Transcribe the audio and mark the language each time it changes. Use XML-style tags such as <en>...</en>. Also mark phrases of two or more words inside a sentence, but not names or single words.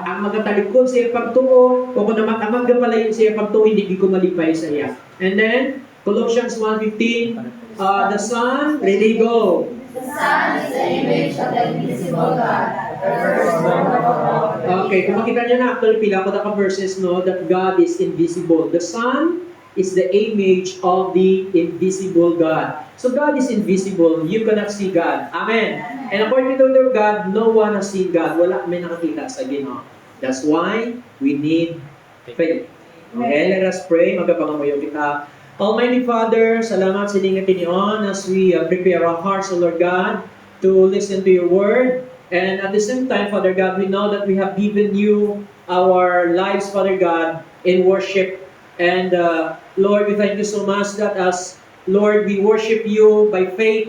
<hil>Ang magatalikod siya pagtuo, o kung naman ang magapalayon siya pagtuo, hindi ko malipay sa iya.</hil> <en>And then, Colossians 1:15, the Son, really go. The Son is the image of the invisible God, the firstborn of all.</en> <hil>Okay, kung makita niyo na, actually, pila ko na ka-verses, no,</hil> <en>that God is invisible. The Son is the image of the invisible God. So God is invisible. You cannot see God. Amen. And according to the word of God, no one has seen God.</en> <hil>Wala may nakakita sa Ginoo.</hil> <en>That's why we need faith. Okay, let us pray.</en> <hil>Magkapangamuyo kita.</hil> <en>Almighty Father,</en> <hil>salamat sa inyong tinion</hil> <en>as we prepare our hearts, O Lord God, to listen to your word. And at the same time, Father God, we know that we have given you our lives, Father God, in worship. And Lord, we thank you so much that as, Lord, we worship you by faith.</en>